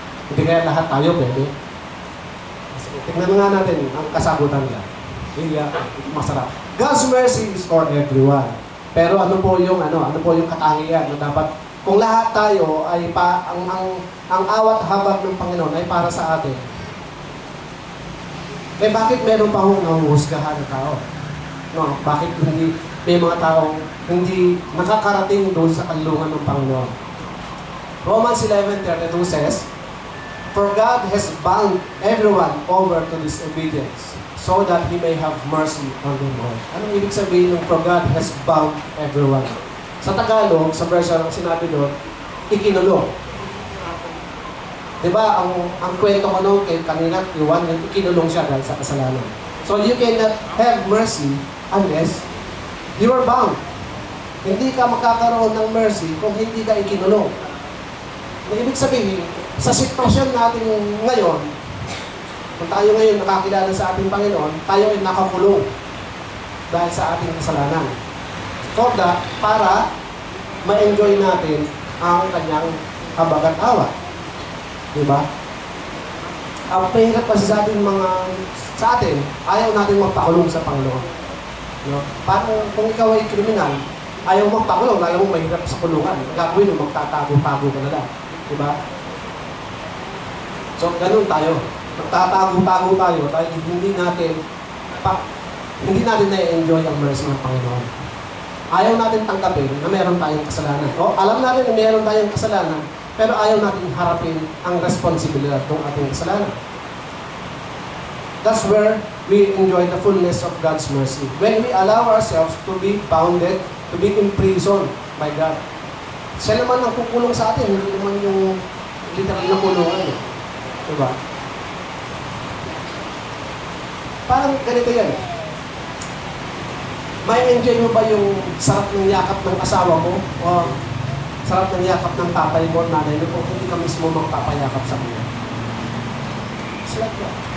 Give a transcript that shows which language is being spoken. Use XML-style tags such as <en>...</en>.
<tl>Hindi kaya lahat tayo pwede? Tignan nga natin ang kasagutan niya. Masarap.</tl> <en>God's mercy is for everyone.</en> <tl>Pero ano po yung katangian na dapat kung lahat tayo ay ang awat habag ng Panginoon ay para sa atin. Eh bakit meron pa hong nahuhusgahan ng tao? No, bakit hindi may mga taong hindi nakakarating doon sa kanlungan ng Panginoon?</tl> <en>Romans 11:32 says, for God has bound everyone over to disobedience, so that He may have mercy on them all.</en> <tl>Anong ibig sabihin ng</tl> <en>for God has bound everyone?</en> <tl>Sa Tagalog, sa version ang sinabi doon, ikinulong. Diba, ang kwento ko nung kanina, Iwan, ikinulong siya dahil sa kasalanan.</tl> <en>So you cannot have mercy unless you are bound.</en> <tl>Hindi ka makakaroon ng mercy kung hindi ka ikinulong. Ibig sabihin, sa sitwasyon natin ngayon, kung tayo ngayon nakakilala sa ating Panginoon, tayo ay nakakulong dahil sa ating kasalanan. Para ma-enjoy natin ang kanyang habag at awa. Diba? Ang mahirap kasi sa atin, ayaw natin magpakulong sa Panginoon. No? Parang kung ikaw ay kriminal, Ayaw magpakulong, alam mo mahirap sa kulungan. Ang gagawin mo, magtatago-tago ka na lang. Diba? So, ganun tayo. Magtatago-tago tayo dahil hindi natin na-enjoy ang mercy ng Panginoon. Ayaw natin tanggapin na meron tayong kasalanan. O, alam natin na meron tayong kasalanan, pero ayaw natin harapin ang responsibilidad ng ating kasalanan.</tl> <en>That's where we enjoy the fullness of God's mercy. When we allow ourselves to be bounded, to be imprisoned by God.</en> <tl>Siya naman ang kukulong sa atin, hindi naman yung literal na kulungan. Diba? Parang ganito yan. May enjoy mo ba yung sarap ng yakap ng asawa mo? O sarap ng yakap ng tatay mo, nanay mo, o hindi ka mismo magpapayakap sa kanya?</tl> <en>It's like that.</en>